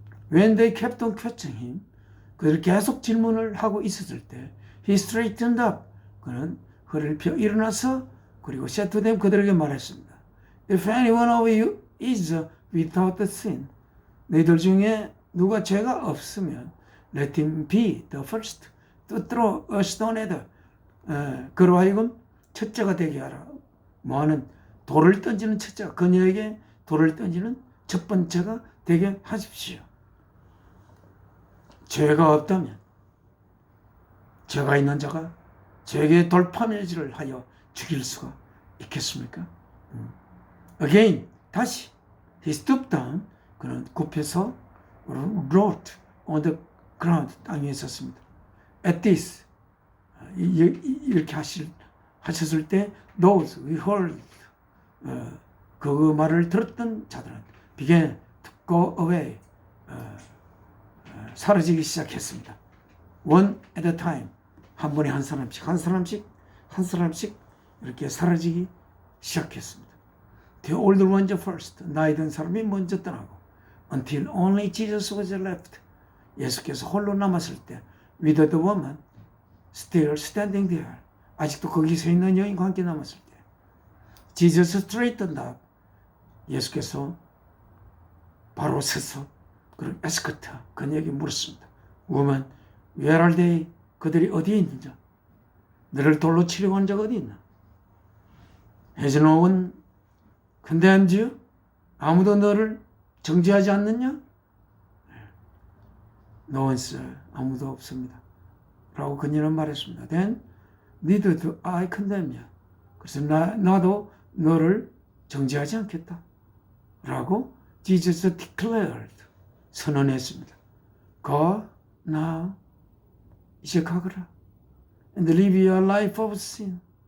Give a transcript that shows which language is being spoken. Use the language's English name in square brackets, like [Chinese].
[English] When they kept on questioning him, [Korean] 그들 계속 질문을 하고 있었을 때 [English] he straightened up, [Korean] 그는 허리를 펴 일어나서 그리고 [English] said to them, [Korean] 그들에게 말했습니다. [English] If any one of you is without sin, [Korean] 너희들 중에 누가 죄가 없으면 [English] let him be the first to throw a stone at her. [Korean] 그로 하여금 첫째가 되게 하라. 뭐하는 돌을 던지는 첫째가, 그녀에게 돌을 던지는 첫 번째가 되게 하십시오. 죄가 없다면 죄가 있는 자가 죄의 돌파매질을 하여 죽일 수가 있겠습니까? [English] Again, 다시 he stooped down, [Korean] 그는 굽혀서 [English] wrote on the ground, [Korean] 땅 위에 썼습니다. [English] At this, [Korean] 이렇게 하셨을 때 [English] those who heard, [Korean] 그 말을 들었던 자들은 [English] began to go away, [Korean] 사라지기 시작했습니다. [English] One at a time, [Korean] 한 번에 한 사람씩 이렇게 사라지기 시작했습니다. [English] The older ones first, [Korean] 나이 든 사람이 먼저 떠나고, [English] until only Jesus was left, [Korean] 예수께서 홀로 남았을 때, [English] with the woman still standing there, [Korean] 아직도 거기 서 있는 여인과 함께 남았을 때, [English] Jesus straightened up, [Korean] 예수께서 바로 서서 그런 에스커트, 그녀에게 물었습니다. [English] Woman, where are they? [Korean] 그들이 어디에 있는지, 너를 돌로 치려고 한 자가 어디 있나? [English] Has no one condemned you? [Korean] 아무도 너를 정죄하지 않느냐? [English] No one, sir. [Korean] 아무도 없습니다. 라고 그녀는 말했습니다. [English] Then neither do I condemn you. [Korean] 그래서 나도 너를 정죄하지 않겠다. 라고 [English] Jesus declared, [Korean] 선언했습니다. [English] Go now, [Korean] 이제 가거라. [English] And live your life of sin.